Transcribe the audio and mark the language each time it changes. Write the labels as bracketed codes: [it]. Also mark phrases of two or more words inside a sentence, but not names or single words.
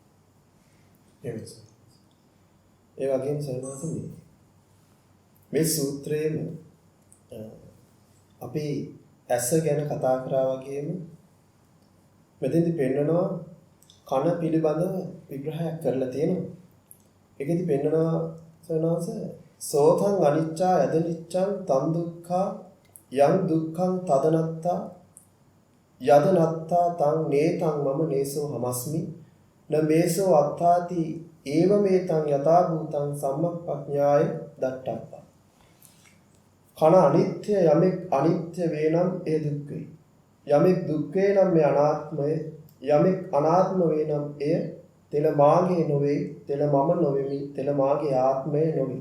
[si] ඒ වගේම සර්වසමී මේ සූත්‍රයේම අපි ඇස ගැන කතා කරා වගේම මෙතෙන්දි පෙන්නනවා කන පිළිබඳව විග්‍රහයක් කරලා තියෙනවා. ඒකෙදි පෙන්නනවා [pi] සනස සෝතං අනිච්චා යදනිච්ඡං තන් දුක්ඛා යං දුක්ඛං තදනත්තා යදනත්තා තං නේතං මම නේසෝ හමස්මි න මේසෝ අත්තාති ඒව මේතං යථා භූතං සම්මප්පඥාය දට්ඨප්පා. [si] කන අනිත්‍ය, යමෙක් අනිත්‍ය වේනම් ඒ දුක් වේ. යමෙක් දුක් වේනම් මේ අනාත්මය, යමෙක් අනාත්ම වේනම් එය තෙල මාගේ නොවේ, තෙල මම නොවෙමි, තෙල මාගේ ආත්මය නොවේ.